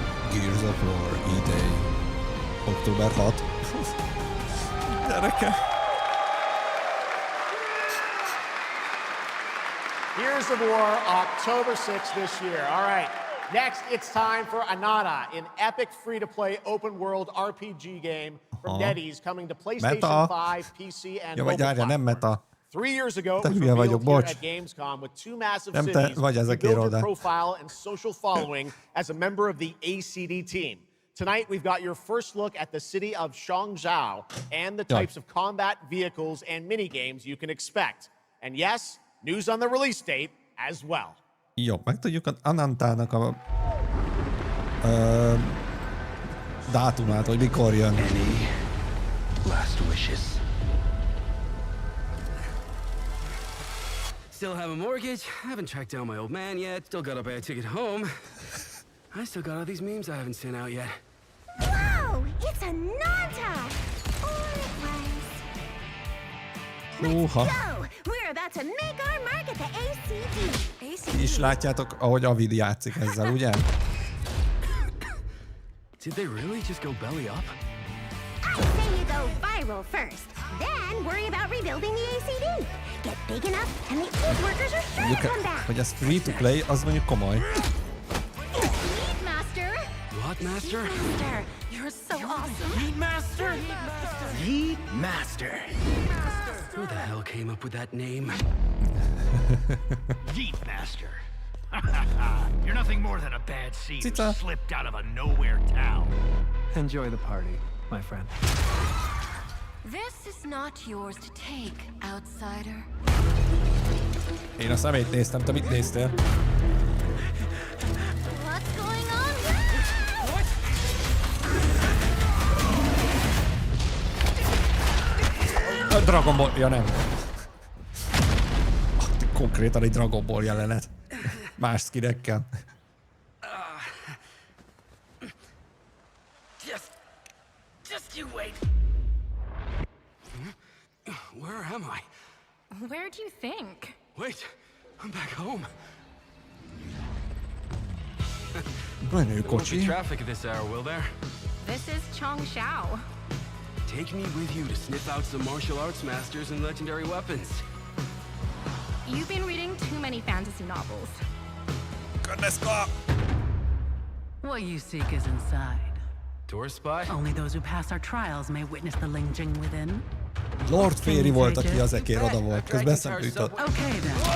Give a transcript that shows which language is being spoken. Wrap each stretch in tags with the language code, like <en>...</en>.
<hu>Gears of War idei. Október 6. Gyereke.</hu> <en>Gears of War, October 6th this year. All right. Next, it's time for Anata, an epic free-to-play open-world RPG game from NetEase coming to PlayStation 5, PC, and mobile platforms. 3 years ago, it was revealed here at GamesCom with 2 massive cities. You build your profile and social following as a member of the ACD team. Tonight, we've got your first look at the city of Changzhou and the types of combat vehicles and mini-games you can expect. And yes, news on the release date as well.</en> <hu>Jó, megtudjuk az Anantának a dátumát, hogy mikor jön.</hu> <en>Any last wishes? Still have a mortgage, haven't tracked down my old man yet, still got to buy a ticket home. I still got all these memes I haven't sent out yet. Whoa! It's a Nanta! Or it was. Let's go! We're about to make our mark at the ACD.</en> <hu>És látjátok, ahogy Avid játszik ezzel, ugye?</hu> <en>Did they really just go belly up? I say you go viral first, then worry about rebuilding the ACD. Get big enough, and the old workers are sure to come back.</en> <hu>Hogy ez free to play, az mondjuk komoly.</hu> <en>Meat Master. What Master? Master, you're so awesome. Meat Master. Meat Master. Who the hell came up with that name? Yeet Master. You're nothing more than a bad seed who slipped out of a nowhere town. Enjoy the party, my friend. This is not yours to take, outsider.</en> <hu>Én a szemét néztem, te mit néztél?</hu> <en>What's going on?</en> <hu>A Dragon Ball, ja nem. Konkrétan egy Dragon Ball jelenet. Más skinekkel.</hu> <en>Just you wait. Where am I? Where do you think? Wait, I'm back home.</en> <hu>Menő kocsi.</hu> <en>Won't be traffic at this hour, will there? This is Changzhou. Take me with you to sniff out some martial arts masters and legendary weapons. You've been reading too many fantasy novels. Goodness God. What you seek is inside. Tourist spy? Only those who pass our trials may witness the Lingjing within.</en> <hu>Lord Fairy volt, aki az ekér oda volt. Közben eszembe jutott.</hu> <en>Okay then.</en>